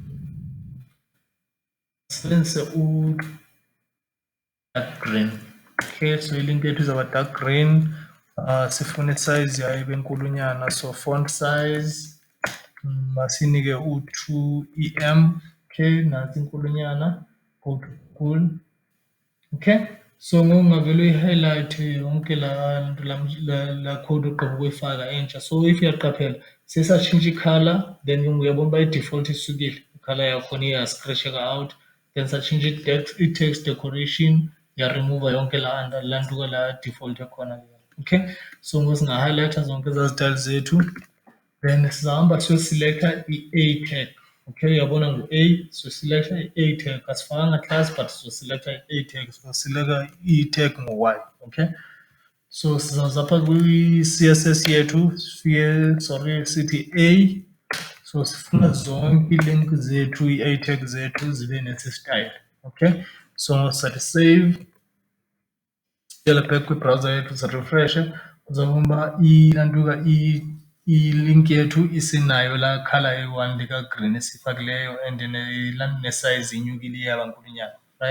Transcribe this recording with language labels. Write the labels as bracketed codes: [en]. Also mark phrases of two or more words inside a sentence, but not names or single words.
[xh] Sisebenzise u- [en] dark green. [xh] Okay, so ilink yethu izawuba [en] dark green. [xh] Sifuna isize yayo ibe nkulunyana, so [en] font size [xh] masinike u-2 EM. Okay, nantsi inkulunyana, [en] go to cool. [xh] Okay, so ngokungavele uyi-highlight yonke la code ogqiba ukuyifaka entsha. [en] So if [xh] uyaqaphela sesatshintsha i-color, then uyabona uba i-default isukile, i-color yakhona iyascratcheka out. Then satshintsha i-text decoration, yaremova yonke laa nto la default ekhona leyo. Okay, so ngosinga-highlighter zonke ezaa zitayile zethu, then sizahamba siyoselecta i- [en] A tag. [xh] Okay, uyabona ngu-A, sizoselecta i- [en] A tag. [xh] Asifakanga class but sizoselecta i- [en] A tag, [xh] sizoselecta i-tag ngu-Y. Okay, so sizawuza apha kwi-CSS yethu sifike, sorry, sithi A. So sifuna zonke ii-link zethu, ii- [en] A tag [xh] zethu zibe nesi style. Okay, so sathi save, siyela back kwi-browser yethu sirefreshe, uzawubona uba ilantuka i-link yethu isinayo laa colour eyi-one lika-green esiyifakileyo and nesize inyukile iyaba nkulunyana, right?